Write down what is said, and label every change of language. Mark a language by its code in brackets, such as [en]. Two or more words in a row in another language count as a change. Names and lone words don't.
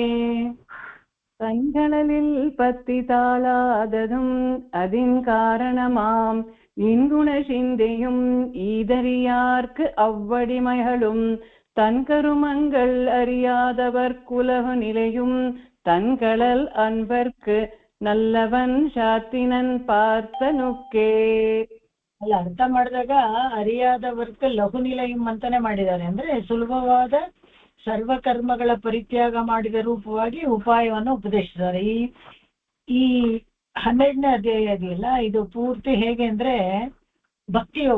[ta] தன்கடலில் பத்தி தாழாததும் அதின் காரணமாம் இன்குண சிந்தையும் ஈதறியார்க்கு அவ்வடிமைகளும் தன் கருமங்கள் அறியாதவர் குலகு நிலையும் தன் கடல் அன்பர்க்கு நல்லவன் சாத்தினன் பார்த்தனுக்கே. [kn] ಅಲ್ಲ, ಅರ್ಥ ಮಾಡಿದಾಗ [ta] அறியாத வர்க லகு நிலையம் [kn] ಅಂತಾನೆ ಮಾಡಿದ್ದಾರೆ. ಅಂದ್ರೆ ಸುಲಭವಾದ ಸರ್ವಕರ್ಮಗಳ ಪರಿತ್ಯಾಗ ಮಾಡಿದ ರೂಪವಾಗಿ ಉಪಾಯವನ್ನು ಉಪದೇಶಿಸಿದ್ದಾರೆ. ಈ 12ನೇ ಅಧ್ಯಾಯ ಇದೆಯಲ್ಲ, ಇದು ಪೂರ್ತಿ ಹೇಗೆ ಅಂದ್ರೆ ಭಕ್ತಿ ಯೋಗ.